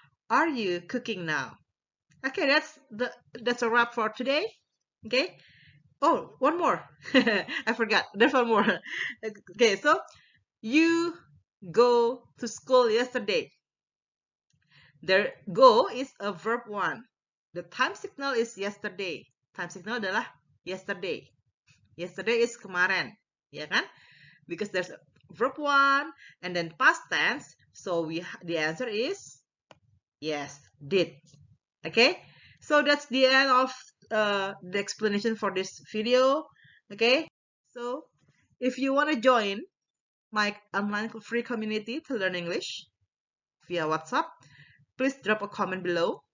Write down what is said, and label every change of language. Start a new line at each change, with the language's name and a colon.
English: Are you cooking now? Okay, that's a wrap for today. Okay. Oh, one more. I forgot. There's one more. Okay, so you go to school yesterday. There, go is a verb 1. The time signal is yesterday.
Indonesian: Time signal adalah yesterday.
English: Yesterday is
Indonesian: kemarin, ya kan?
English: Because there's a verb 1 and then past tense. So the answer is yes, did. Okay, so that's the end of the explanation for this video. Okay, so if you want to join my online free community to learn English via WhatsApp, please drop a comment below.